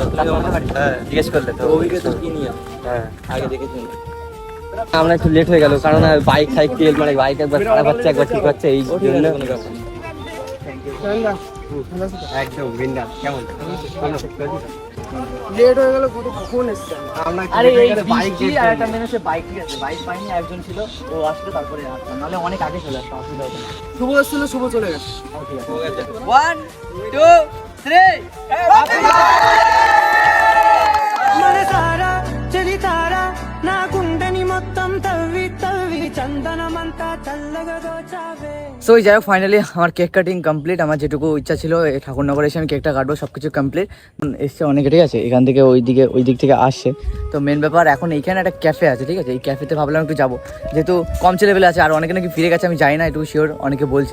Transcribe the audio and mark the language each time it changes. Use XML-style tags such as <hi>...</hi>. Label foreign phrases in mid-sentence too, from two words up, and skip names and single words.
<bn>হ্যাঁ জিজ্ঞেস করলে তো অভিকে তো কি নিয়ে হ্যাঁ আগে দেখেছি আমরা একটু লেট হয়ে গেল, কারণ</bn> <en>bike cycle</en> <bn>মানে বাইক একবার খারাপ হচ্ছে একবার ঠিক হচ্ছে, এই জন্য একদম বিন্দাস। কেমন লেট হয়ে গেল কখন এসছে? আমরা আরে এই বাইক বৃষ্টি আর একটা মেয়ে এসে বাইক ঠিক আছে, বাইক পাইনি, একজন ছিল ও আসলে তারপরে আসলাম, নাহলে অনেক আগে চলে আসতাম, অসুবিধা হতো না। শুভ এসেছিল, শুভ চলে গেছে। 1 2 3</bn> <te>మనసారా చలి తారా నా గుండెని మొత్తం తవ్వి తవ్వి చందనమంతా చల్లగా దోచావే।</te> <bn>সো যাই হোক ফাইনালি আমার</bn> <en>cake cutting complete,</en> <bn>আমার যেটুকু ইচ্ছা ছিল এই ঠাকুরনগরে এসে আমি কেকটা কাটবো, সব কিছু কমপ্লিট। এসছে অনেকে, ঠিক আছে, এখান থেকে ওই দিক থেকে আসছে। তো মেন ব্যাপার এখন এইখানে একটা ক্যাফে আছে, ঠিক আছে, এই ক্যাফেতে ভাবলাম একটু যাবো, যেহেতু কম ছেলেবেলে আছে, আর অনেকে নাকি ফিরে গেছে, আমি যাই না, একটু শিওর, অনেকে বলছে।</bn>